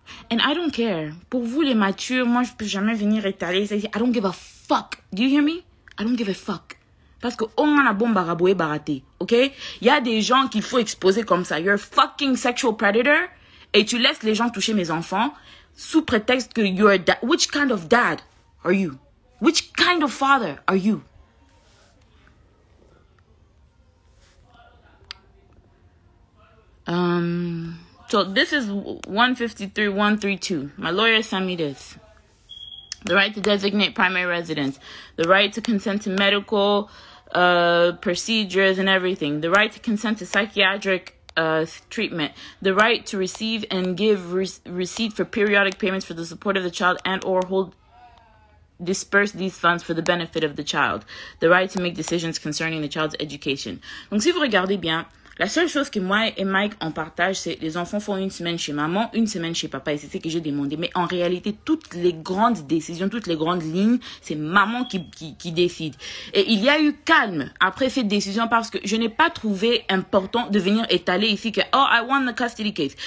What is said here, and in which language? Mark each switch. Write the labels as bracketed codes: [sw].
[en] And I don't care. [fr] Pour vous les matures, moi je peux jamais venir étaler. [en] I don't give a fuck fuck. Do you hear me? I don't give a fuck. [fr] Parce que on a bon baraboué baraté, ok? Il y a des gens qu'il faut exposer comme ça. [en] You're a fucking sexual predator [fr] et tu laisses les gens toucher mes enfants sous prétexte que [en] you're a dad. Which kind of dad are you? Which kind of father are you? So this is 153.132. My lawyer sent me this. The right to designate primary residence. The right to consent to medical procedures and everything. The right to consent to psychiatric treatment. The right to receive and give receipt for periodic payments for the support of the child and or disperse these funds for the benefit of the child. The right to make decisions concerning the child's education. [fr] Donc si vous regardez bien, la seule chose que moi et Mike on partage, c'est les enfants font une semaine chez maman, une semaine chez papa, et c'est ce que j'ai demandé. Mais en réalité, toutes les grandes décisions, toutes les grandes lignes, c'est maman qui décide. Et il y a eu calme après cette décision parce que je n'ai pas trouvé important de venir étaler ici que oh, [en] I won the custody case.